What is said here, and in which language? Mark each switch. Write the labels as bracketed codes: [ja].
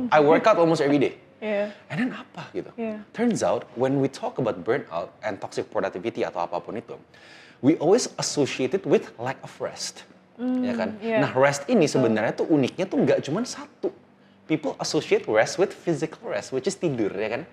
[en] I work out almost every day. Yeah. [id] And then apa gitu? [en] Yeah. Turns out when we talk about burnout and toxic productivity [id] atau apapun itu, [en] we always associate it with lack of rest. [id] Ya kan? [en] Yeah. [id] Nah, rest ini sebenarnya tuh uniknya tuh nggak cuma satu. [en] People associate rest with physical rest, which is [id] tidur, ya kan?